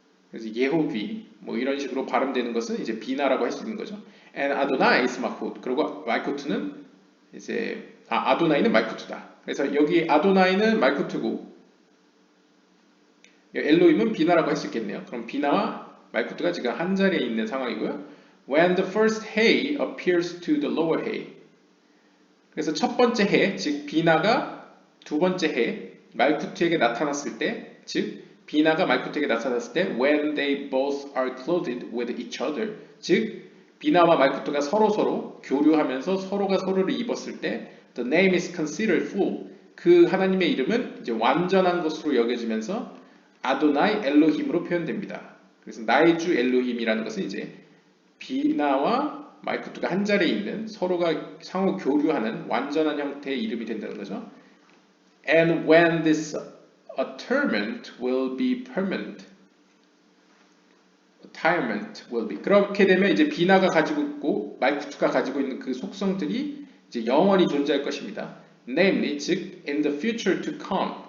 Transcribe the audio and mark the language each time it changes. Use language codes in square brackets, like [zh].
[ko] 그래서 예호비 뭐 이런 식으로 발음되는 것은 이제 비나라고 할 수 있는 거죠. [en] And Adonai is Malkut. [ko] 그리고 말쿠트는 이제 아도나이는 말쿠트다. 그래서 여기 아도나이는 말쿠트고 엘로힘은 비나라고 할 수 있겠네요. 그럼 비나와 말쿠트가 지금 한 자리에 있는 상황이고요. [en] When the first hay appears to the lower hay. [ko] 그래서 첫 번째 해, 즉 비나가 두 번째 해 말쿠트에게 나타났을 때, 즉 비나가 말쿠트에게 나타났을 때 [en] when they both are clothed with each other, [ko] 즉 비나와 말쿠트가 서로 교류하면서 서로가 서로를 입었을 때 [en] the name is considered full. [ko] 그 하나님의 이름은 이제 완전한 것으로 여겨지면서 아도나이 엘로힘으로 표현됩니다. 그래서 나의 주 엘로힘이라는 것은 이제 비나와 말쿠트가 한 자리에 있는 서로가 상호 교류하는 완전한 형태의 이름이 된다는 거죠. [en] And when this attirement will be permanent. Attirement will be. [ko] 그렇게 되면 이제 비나가 가지고 있고 말쿠트가 가지고 있는 그 속성들이 이제 영원히 존재할 것입니다. [en] Namely, 즉 in the future to come.